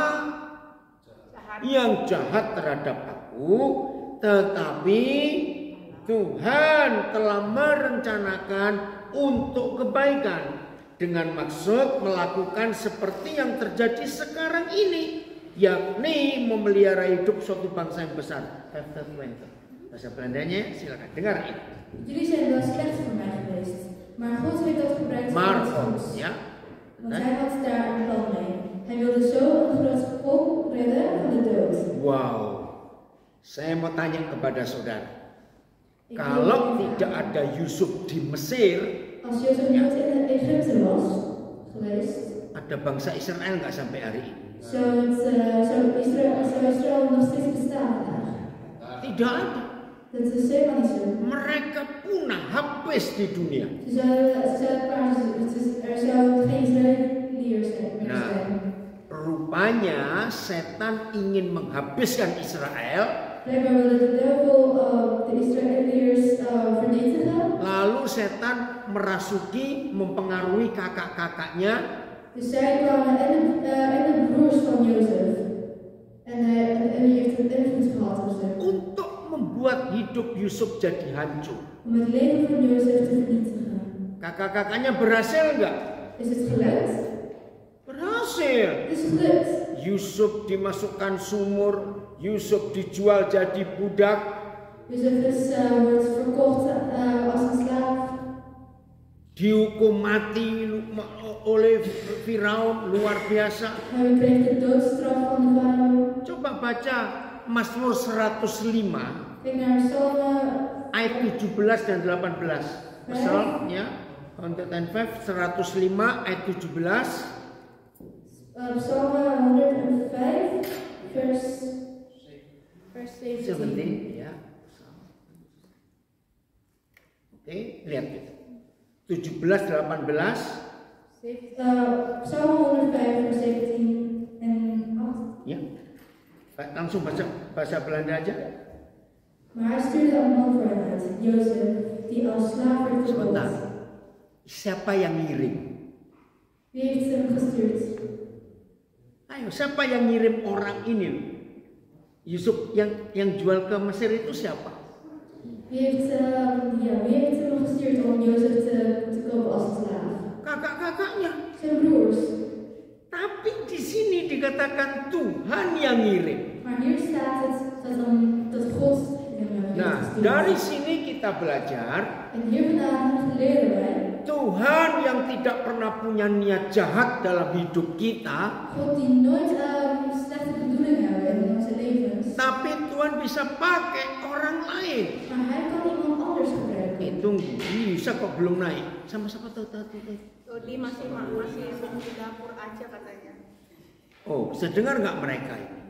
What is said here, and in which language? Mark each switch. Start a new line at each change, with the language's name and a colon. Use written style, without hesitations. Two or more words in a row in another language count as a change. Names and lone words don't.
Indonesian: Yang jahat terhadap aku, tetapi Tuhan telah merencanakan untuk kebaikan dengan maksud melakukan seperti yang terjadi sekarang ini, yakni memelihara hidup suatu bangsa yang besar. Bahasa Belandanya silakan dengar ini.
Dutch: Jullie zijn wel slecht voor mij geweest, maar God heeft dat gebruikt voor iets goeds. Ja. Want hij had daar een plan mee. Hij wilde zo een groot volk redden van de dood. Wow.
Indonesian: Saya mau tanya kepada saudara. Kalau tidak ada Yusuf di Mesir,
Dutch: als Jozef niet in Egypte was geweest,
Indonesian: ada bangsa Israel nggak sampai hari ini?
Dutch: zou Israël nog steeds bestaan vandaag?
Indonesian: Tidak ada.
Dutch: Dat is helemaal niet zo.
Indonesian: Mereka punah, habis di dunia.
Dutch: Er zou geen Israëliërs meer zijn.
Indonesian: Rupanya setan ingin menghabiskan Israel.
Dutch: Blijkbaar wilde de duivel de Israëliërs vernietigen.
Indonesian: Lalu setan merasuki, mempengaruhi kakak-kakaknya.
Dutch: Dus zij kwamen en de broers van Jozef. En die heeft een invloed gehad op ze.
Indonesian: Untuk membuat hidup Yusuf jadi hancur.
Dutch: Om het leven van Jozef te vernietigen.
Indonesian: Kakak-kakaknya berhasil nggak?
Dutch: Is het gelukt?
Indonesian: Berhasil.
Dutch: Is het gelukt?
Indonesian: Yusuf dimasukkan sumur, Yusuf dijual jadi budak.
Dutch: Jozef wordt verkocht als een slaaf.
Indonesian: Dihukum mati oleh Firaun, luar biasa.
Dutch: Hij kreeg de doodstraf van de farao.
Indonesian: Coba baca Mazmur 105
Dutch: Kijk naar Psalmen
Indonesian: ayat 17 dan 18. Psalm ya, 105 105 ayat 17.
Dutch: Psalmen 105 vers 17.
Indonesian: Ya. Oke, lihat gitu. 17 18.
Dutch: Psalmen 105 vers 17 en 8.
Indonesian: Ya. Langsung bahasa Belanda aja.
Dutch: Maar hij stuurde een man voor hen uit, Jozef, die als slaaf werd
Indonesian: Sebentar.
Dutch: verkocht.
Indonesian: Siapa yang ngirim?
Dutch: Wie heeft hem gestuurd?
Indonesian: Ayo, siapa yang ngirim orang ini? Yusuf yang jual ke Mesir itu siapa?
Dutch: Wie heeft hem gestuurd om Jozef te kopen als slaaf?
Indonesian: kakak-kakaknya.
Dutch: zijn broers.
Indonesian: Tapi di sini dikatakan Tuhan yang ngirim.
Dutch: Maar hier staat het dat God hem
Indonesian: Nah,
Dutch: heeft
Indonesian: dari
Dutch: gestuurd.
Indonesian: sini kita belajar
Dutch: En hier vandaan leren wij,
Indonesian: Tuhan yang tidak pernah punya niat jahat dalam hidup kita,
Dutch: God die nooit slechte bedoelingen hebben in onze levens.
Indonesian: tapi Tuhan bisa pakai orang lain.
Dutch: Maar hij kan iemand anders gebruiken.
Indonesian: Tunggu, bisa kok belum naik. Sama-sama tahu. Dodi masih di dapur aja katanya. Oh, bisa dengar nggak mereka ini?